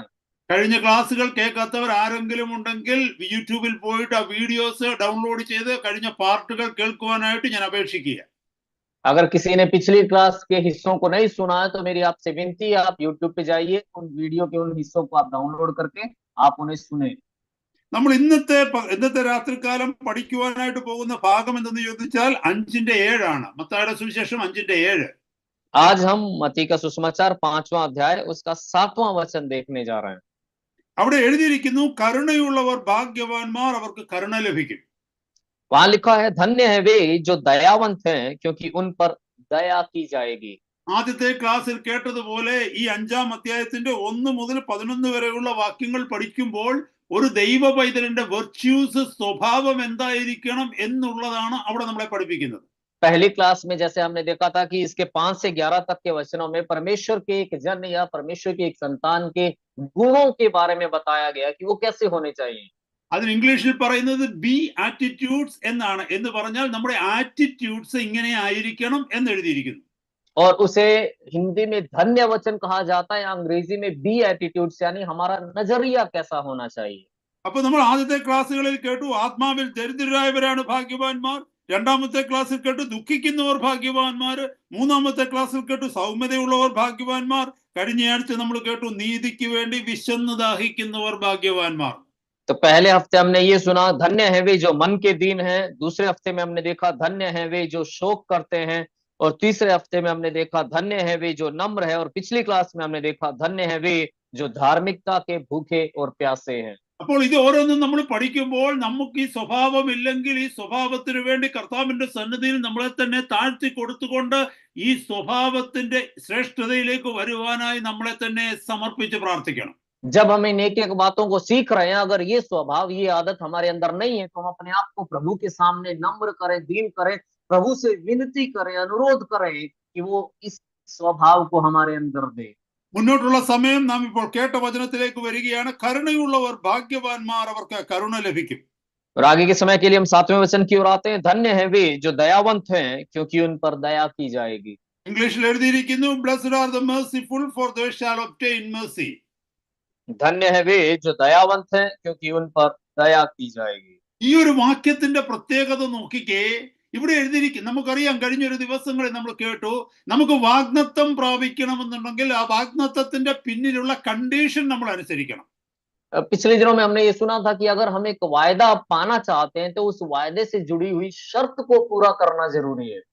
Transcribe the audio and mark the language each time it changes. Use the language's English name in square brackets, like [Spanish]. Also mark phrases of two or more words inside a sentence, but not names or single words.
[Malayalam] കഴിഞ്ഞ ക്ലാസ്സുകൾ കേൾക്കാത്തവർ ആരെങ്കിലും ഉണ്ടെങ്കിൽ യൂട്യൂബിൽ പോയിട്ട് ആ വീഡിയോസ് ഡൗൺലോഡ് ചെയ്ത് കഴിഞ്ഞ പാർട്ടുകൾ കേൾക്കുവാനായിട്ട് ഞാൻ അപേക്ഷിക്കുക. [Hindi] अगर किसी ने पिछली क्लास के हिस्सों को नहीं सुना है तो मेरी आपसे विनती है, आप यूट्यूब पे जाइए, उन वीडियो के उन हिस्सों को आप डाउनलोड करके आप उन्हें सुने। [Malayalam] നമ്മൾ ഇന്നത്തെ രാത്രികാലം പഠിക്കുവാനായിട്ട് പോകുന്ന ഭാഗം എന്തെന്ന് ചോദിച്ചാൽ 5:7 മത്തായിയുടെ സുവിശേഷം 5:7. [Hindi] आज हम मत्ती का सुसमाचार 5वां अध्याय उसका 7वां वचन देखने जा रहे हैं। [Malayalam] അവിടെ എഴുതിയിരിക്കുന്നു, കരുണയുള്ളവർ ഭാഗ്യവാന്മാർ, അവർക്ക് കരുണ ലഭിക്കും. [Hindi] वहां लिखा है, धन्य है वे जो दयावंत हैं क्योंकि उन पर दया की जाएगी। [Malayalam] ആദ്യത്തെ ക്ലാസ്സിൽ കേട്ടതുപോലെ ഈ 5-ാം അധ്യായത്തിന്റെ 1 മുതൽ 11 വരെയുള്ള വാക്യങ്ങൾ പഠിക്കുമ്പോൾ ഒരു ദൈവ പൈതലിന്റെ വെർച്യൂസ്, സ്വഭാവം എന്തായിരിക്കണം എന്നുള്ളതാണ് അവിടെ നമ്മളെ പഠിപ്പിക്കുന്നത്. [Hindi] पहली क्लास में जैसे हमने देखा था कि इसके 5 से 11 तक के वचनों में परमेश्वर के एक जन या परमेश्वर के एक संतान के गुणों के बारे में बताया गया कि वो कैसे होने चाहिए। [Malayalam] അതിന് ഇംഗ്ലീഷിൽ പറയുന്നത് ബി ആറ്റിറ്റ്യൂഡ്സ് എന്നാണ്. എന്ന് പറഞ്ഞാൽ നമ്മുടെ ആറ്റിറ്റ്യൂഡ്സ് ഇങ്ങനെ ആയിരിക്കണം എന്ന് എഴുതിയിരിക്കുന്നു. [Hindi] और उसे हिंदी में धन्य वचन कहा जाता है, या अंग्रेजी में बी एटीट्यूड्स, यानी हमारा नजरिया कैसा होना चाहिए। [Malayalam] അപ്പൊ നമ്മൾ ആദ്യത്തെ ക്ലാസ്സുകളിൽ കേട്ടു ആത്മാവിൽ ദരിദ്രരായവരാണ് ഭാഗ്യവാന്മാർ. 2-ാമത്തെ ക്ലാസ്സിൽ കേട്ടു ദുഃഖിക്കുന്നവർ ഭാഗ്യവാന്മാർ. 3-ാമത്തെ ക്ലാസ്സിൽ കേട്ടു സൗമ്യതയുള്ളവർ ഭാഗ്യവാന്മാർ. കഴിഞ്ഞയാഴ്ച നമ്മൾ കേട്ടു നീതിക്ക് വേണ്ടി വിശന്ന് ദാഹിക്കുന്നവർ ഭാഗ്യവാന്മാർ. [Hindi] तो पहले हफ्ते हमने ये सुना, धन्य है वे जो मन के दीन हैं। दूसरे हफ्ते में हमने देखा, धन्य है वे जो शोक करते हैं। और तीसरे हफ्ते में हमने देखा, धन्य है वे जो नम्र है। और पिछली क्लास में हमने देखा, धन्य है वे जो धार्मिकता के भूखे और प्यासे हैं। [Malayalam] അപ്പോൾ ഇത് ഓരോന്നും നമ്മൾ പഠിക്കുമ്പോൾ നമുക്ക് ഈ സ്വഭാവം ഇല്ലെങ്കിൽ ഈ സ്വഭാവത്തിന് വേണ്ടി കർത്താവിന്റെ സന്നിധിയിൽ നമ്മളെ തന്നെ താഴ്ത്തി കൊടുത്തുകൊണ്ട് ഈ സ്വഭാവത്തിന്റെ ശ്രേഷ്ഠതയിലേക്ക് വരുവാനായി നമ്മളെ തന്നെ സമർപ്പിച്ച് പ്രാർത്ഥിക്കണം. [Hindi] जब हम इन एक एक बातों को सीख रहे हैं, अगर ये स्वभाव, ये आदत हमारे अंदर नहीं है, तो हम अपने आप को प्रभु के सामने नम्र करें, दीन करें, प्रभु से विनती करें, अनुरोध करें कि वो इस स्वभाव को हमारे अंदर दे। [Malayalam] മുന്നോട്ടുള്ള സമയം നാം ഇപ്പോൾ കേട്ട വചനത്തിലേക്ക് വരികയാണ്. കരുണയുള്ളവർ ഭാഗ്യവാന്മാർ, അവർക്ക് കരുണ ലഭിക്കും. [Hindi] और आगे के समय के लिए हम 7वें वचन की ओर आते हैं। धन्य है वे जो दयावंत हैं क्योंकि उन पर दया की जाएगी। [Malayalam] ഇംഗ്ലീഷിൽ എഴുതിയിരിക്കുന്നു, [English] Blessed are the merciful for they shall obtain mercy. [Hindi] धन्य है वे जो दयावंत हैं क्योंकि उन पर दया की जाएगी। [Malayalam] ഈ ഒരു വാക്യത്തിന്റെ പ്രത്യേകത നോക്കിക്കേ. ഇവിടെ എഴുതിയിരിക്കും, നമുക്കറിയാം, കഴിഞ്ഞൊരു ദിവസങ്ങളിൽ നമ്മൾ കേട്ടു, നമുക്ക് വാഗ്ദത്തം പ്രാപിക്കണമെന്നുണ്ടെങ്കിൽ ആ വാഗ്ദത്തത്തിന്റെ പിന്നിലുള്ള കണ്ടീഷൻ നമ്മൾ അനുസരിക്കണം. [Hindi] पिछले दिनों में हमने ये सुना था कि अगर हम एक वायदा पाना चाहते हैं तो उस वायदे से जुड़ी हुई शर्त को पूरा करना जरूरी है।